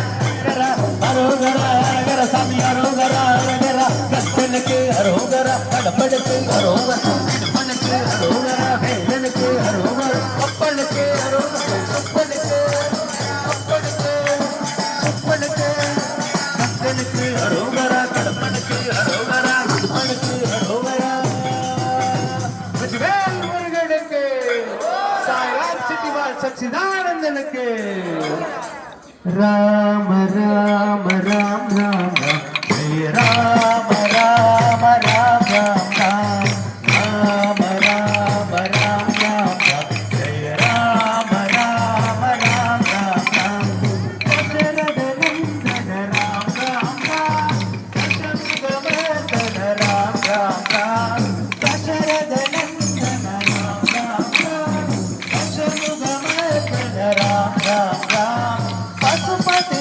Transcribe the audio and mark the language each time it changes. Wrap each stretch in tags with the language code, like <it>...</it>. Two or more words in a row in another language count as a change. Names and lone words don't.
<ta>அரகரா அரோகரா அரகர சாமி அரோகரா அரகரா கத்தனுக்கு அரோகரா கடம்பனுக்கு அரோகரா கடம்பனுக்கு அரோகரா வேலனுக்கு அரோகரா அப்பனுக்கு அரோகரா அப்பனுக்கு அப்பனுக்கு அப்பனுக்கு கத்தனுக்கு அரோகரா கடம்பனுக்கு அரோகரா கடம்பனுக்கு அரோகரா வெற்றிவேல் முருகனுக்கு சாய்ராம் சிட்டிவால் சச்சிதானந்தனுக்கு ராம ராம ராம் ராம் ராம் ஜெய ராம ராம ராம் ராம் ராம் ராம ராம ராம் ராம் ராம் ஜெய ராம</ta> <sa>राम राम् राम् राम् दशरथ नन्दन राम् राम् राम् दशमुखवर्धन राम् राम् राम् दशरथ नन्दन राम् राम् राम् दशमुखवर्धन राम् राम् राम् पशुपति</sa>